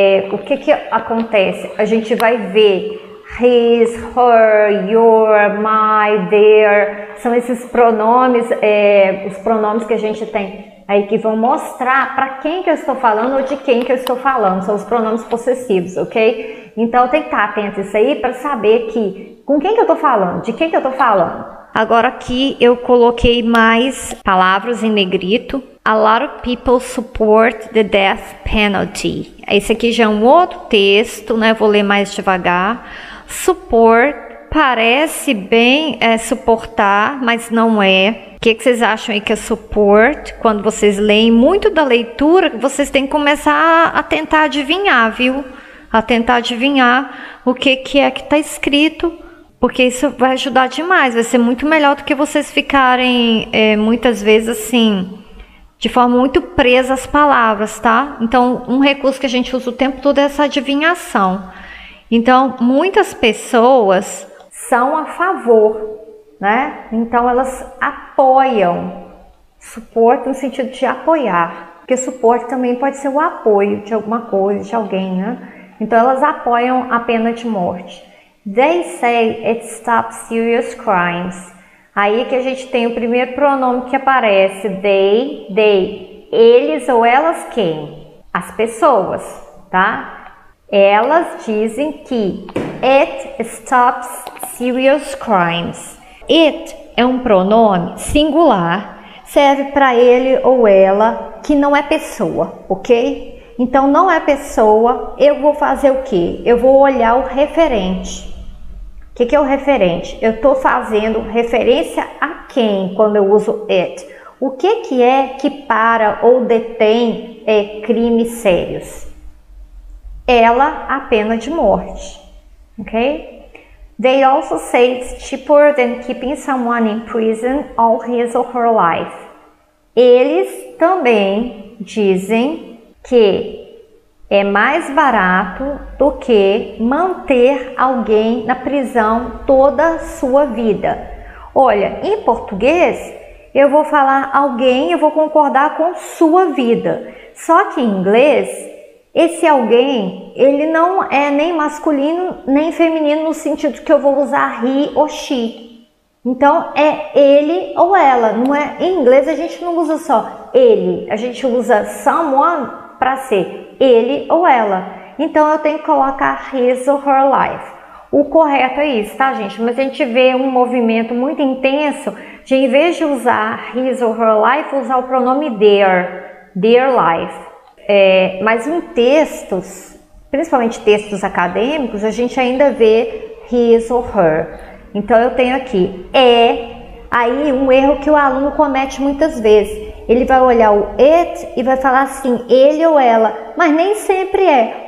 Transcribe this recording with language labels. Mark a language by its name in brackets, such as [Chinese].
[Portuguese] O que acontece? A gente vai ver his, her, your, my, their, são esses pronomes, os pronomes que a gente tem aí que vão mostrar para quem que eu estou falando ou de quem que eu estou falando, são os pronomes possessivos, ok? Então tem que estar atento a isso aí para saber que com quem que eu estou falando, de quem que eu estou falando. Agora aqui eu coloquei mais palavras em negrito. [English] A lot of people support the death penalty. [Portuguese] Esse aqui já é um outro texto, né? Vou ler mais devagar. Support parece bem suportar, mas não é. O que vocês acham aí que é support? Quando vocês leem muito da leitura, vocês têm que começar a tentar adivinhar, viu? A tentar adivinhar o que é que está escrito, porque isso vai ajudar demais. Vai ser muito melhor do que vocês ficarem muitas vezes assim, de forma muito presa às palavras, tá? Então, um recurso que a gente usa o tempo todo é essa adivinhação. Então, muitas pessoas são a favor, né? Então, elas apoiam. Suporte no sentido de apoiar. Porque suporte também pode ser o apoio de alguma coisa, de alguém, né? Então, elas apoiam a pena de morte. [English] They say it stops serious crimes. [Portuguese] Aí que a gente tem o primeiro pronome que aparece, they, eles ou elas quem? As pessoas, tá? Elas dizem que [English] it stops serious crimes. [Portuguese] It é um pronome singular, serve para ele ou ela que não é pessoa, ok? Então não é pessoa, eu vou fazer o quê? Eu vou olhar o referente. O que é o referente? Eu estou fazendo referência a quem quando eu uso it? O que é que para ou detém crimes sérios? Ela, a pena de morte. Ok? [English] They also say it's cheaper than keeping someone in prison all his or her life. [Portuguese] Eles também dizem que é mais barato do que manter alguém na prisão toda a sua vida. Olha, em português, eu vou falar alguém, eu vou concordar com sua vida. Só que em inglês, esse alguém, ele não é nem masculino nem feminino no sentido que eu vou usar he ou she. Então, é ele ou ela. Não é, em inglês, a gente não usa só ele, a gente usa someone para ser ele ou ela. Então eu tenho que colocar his or her life. O correto é isso, tá, gente? Mas a gente vê um movimento muito intenso de em vez de usar his or her life, usar o pronome their life. Mas em textos, principalmente textos acadêmicos, a gente ainda vê his or her. Então eu tenho aqui aí um erro que o aluno comete muitas vezes. Ele vai olhar o it e vai falar assim, ele ou ela, mas nem sempre é.